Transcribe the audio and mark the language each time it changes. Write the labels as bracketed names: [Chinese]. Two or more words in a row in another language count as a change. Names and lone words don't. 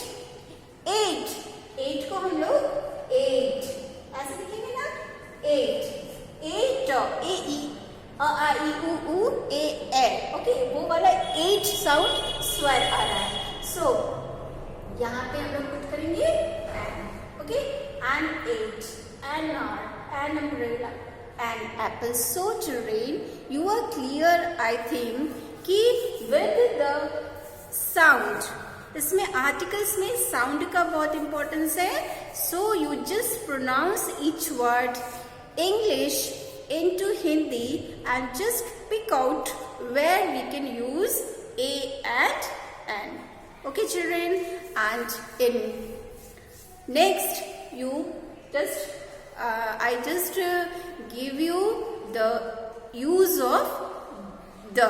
[Hindi] 8 को हम लोग 8 ऐसे लिखेंगे ना. 8 आ ई उ ए ए. ओके, वो वाला 8 साउंड स्वर आ रहा है. सो यहाँ पे हम लोग पुट करेंगे एन. ओके, [English] an 8, an R, an umbrella, an apple. So children, you are clear I think [Hindi] कि [English] with the sound, [Hindi] इसमें आर्टिकल्स में साउंड का बहुत इंपॉर्टेंस है. [English] So you just pronounce each word English into Hindi and just pick out where we can use A and N. Okay children, and in next you just I just give you the use of the.